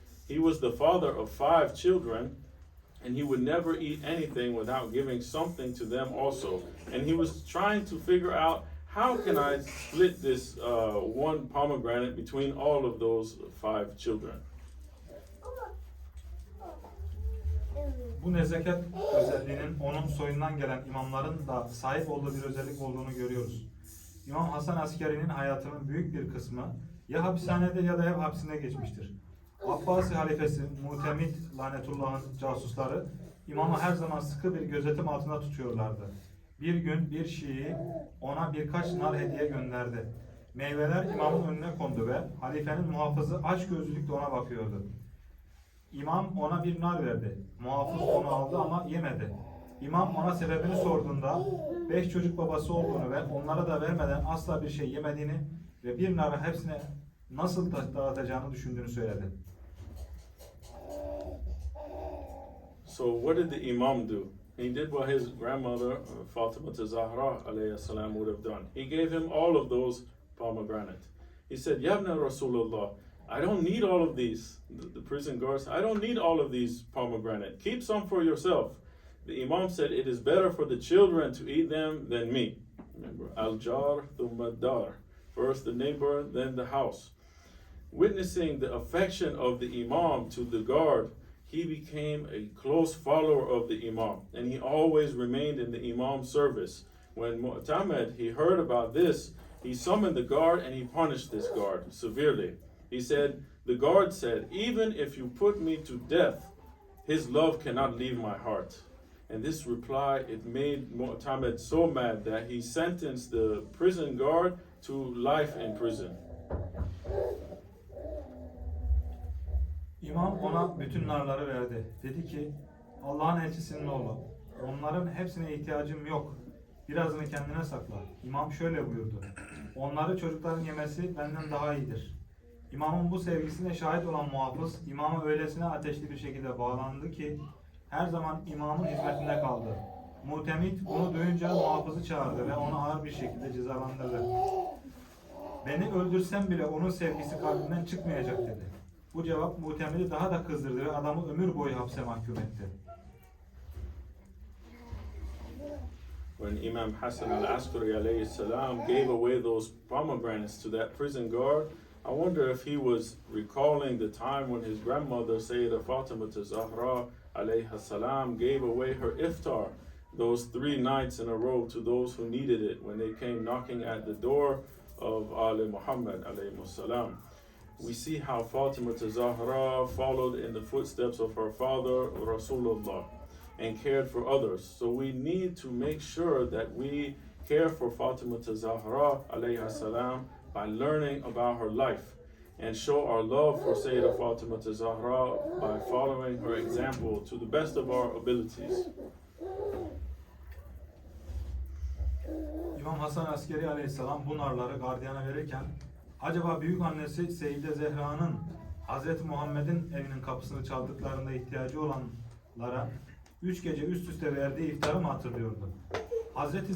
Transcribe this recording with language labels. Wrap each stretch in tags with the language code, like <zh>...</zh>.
<en>He was the father of 5 children, and he would never eat anything without giving something to them also. And he was trying to figure out, how can I split this one pomegranate between all of those 5 children?</en> <tr>Bu nezaket özelliğinin onun soyundan gelen imamların da sahip olduğu bir özellik olduğunu görüyoruz. İmam Hasan Askeri'nin hayatının büyük bir kısmı ya hapishanede ya da ev hapsinde geçmiştir. Abbasi halifesi Mutemid lanetullah'ın casusları imamı her zaman sıkı bir gözetim altında tutuyorlardı. Bir gün bir Şii ona birkaç nar hediye gönderdi. Meyveler imamın önüne kondu ve halifenin muhafızı açgözlülükle ona bakıyordu. İmam ona bir nar verdi. Muhafız onu aldı ama yemedi. İmam ona sebebini sorduğunda 5 çocuk babası olduğunu ve onlara da vermeden asla bir şey yemediğini ve bir narı hepsine nasıl dağıtacağını düşündüğünü söyledi.</tr> <en>So what did the Imam do? He did what his grandmother, Fatima Zahra alayhi salam, would have done. He gave him all of those pomegranates. He said,</en> <ar>Yabna Rasulullah,</ar> <en>I don't need all of these. The prison guards, I don't need all of these pomegranates. Keep some for yourself. The Imam said, it is better for the children to eat them than me. Remember,</en> <ar>al-jar thumma dar.</ar> <en>First the neighbor, then the house. Witnessing the affection of the Imam to the guard, he became a close follower of the Imam, and he always remained in the Imam's service. When Mu'tamid, he heard about this, he summoned the guard and he punished this guard severely. He said, the guard said, even if you put me to death, his love cannot leave my heart. And this reply, it made Mu'tamid so mad that he sentenced the prison guard to life in prison.</en> <tr>İmam ona bütün narları verdi. Dedi ki, Allah'ın elçisinin oğlu, onların hepsine ihtiyacım yok. Birazını kendine sakla. İmam şöyle buyurdu. Onları çocukların yemesi benden daha iyidir. İmamın bu sevgisine şahit olan muhafız, imama öylesine ateşli bir şekilde bağlandı ki, her zaman imamın hizmetinde kaldı. Mutemit bunu duyunca muhafızı çağırdı ve onu ağır bir şekilde cezalandırdı. Beni öldürsem bile onun sevgisi kalbinden çıkmayacak dedi. Bu cevap Mutemit'i daha da kızdırdı ve adamı ömür boyu hapse mahkum etti.</tr> <en>When Imam Hassan al-Askari alayhi salam gave away those pomegranates to that prison guard, I wonder if he was recalling the time when his grandmother, Sayyidah Fatima Zahra alayhi salam, gave away her iftar those 3 nights in a row to those who needed it when they came knocking at the door of Ali Muhammad alayhi salam. We see how Fatima Zahra followed in the footsteps of her father Rasulullah and cared for others. So we need to make sure that we care for Fatima Zahra alayhi salam by learning about her life and show our love for Sayyidah Fatima Zahra by following her example to the best of our abilities.</en> <tr>İmam Hasan Askeri aleyhisselam bu narları gardiyana verirken acaba büyük annesi Seyyide Zehra'nın Hz. Muhammed'in evinin kapısını çaldıklarında ihtiyacı olanlara 3 gece üst üste verdiği iftarı mı hatırlıyordu? Hz.</tr>